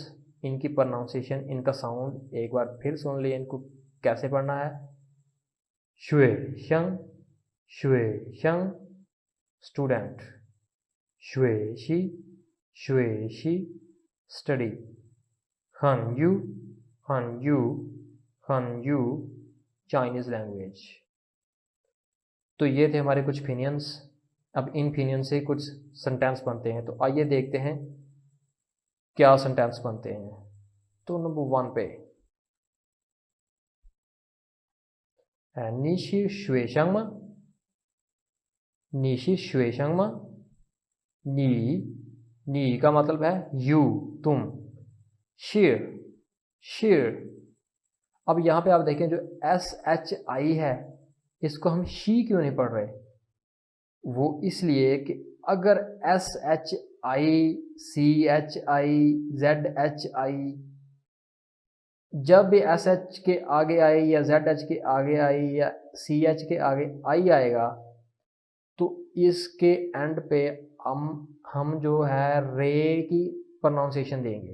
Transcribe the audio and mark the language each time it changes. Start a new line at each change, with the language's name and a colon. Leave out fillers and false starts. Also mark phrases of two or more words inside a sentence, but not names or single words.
Hindi: इनकी प्रोनाउंसिएशन, इनका साउंड एक बार फिर सुन लिए, इनको कैसे पढ़ना है
Chinese: 学生
Hindi: स्टूडेंट,
Chinese: 学习
Hindi: स्टडी,
Chinese: 汉语
English: Chinese language.
Hindi: तो ये थे हमारे कुछ ओपिनियंस। अब इन ओपिनियन से कुछ सेंटेंस बनते हैं, तो आइए देखते हैं क्या सेंटेंस बनते हैं। तो नंबर 1 पे
Chinese: 你是学生吗？你是学生吗？
Hindi: नी का मतलब है यू, तुम।
Chinese: 是，是.
Hindi: अब यहाँ पे आप देखें जो SHI है, इसको हम शी क्यों नहीं पढ़ रहे? वो इसलिए कि अगर SHI, CHI, ZHI जब भी SH के आगे आए या ZH के आगे आए या CH के आगे आई आएगा तो इसके एंड पे हम जो है रे की प्रोनाउंसिएशन देंगे।